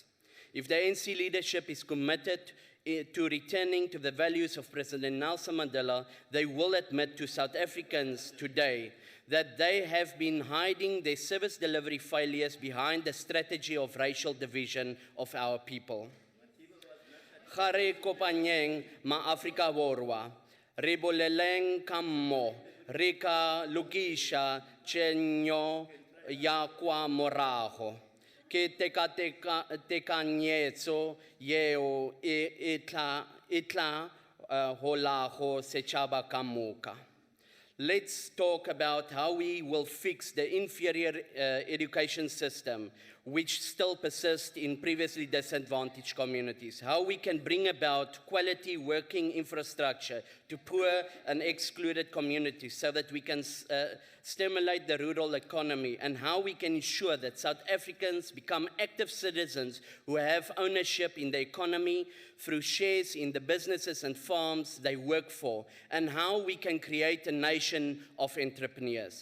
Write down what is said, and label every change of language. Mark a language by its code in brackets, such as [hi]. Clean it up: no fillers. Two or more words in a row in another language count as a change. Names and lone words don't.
[en] If the ANC leadership is committed to returning to the values of President Nelson Mandela, they will admit to South Africans today that they have been hiding their service delivery failures behind the strategy of racial division of our people. [nso] Gare kopanyeng ma Afrika Borwa, re boleleng ka mmo, re ka lokisha tshenyo ya kwa morago. Ke tekanyetso yeo itla holago setšhaba ka moka. [en] Let's talk about how we will fix the inferior education system which still persists in previously disadvantaged communities. How we can bring about quality working infrastructure to poor and excluded communities so that we can stimulate the rural economy, and how we can ensure that South Africans become active citizens who have ownership in the economy through shares in the businesses and farms they work for, and how we can create a nation of entrepreneurs.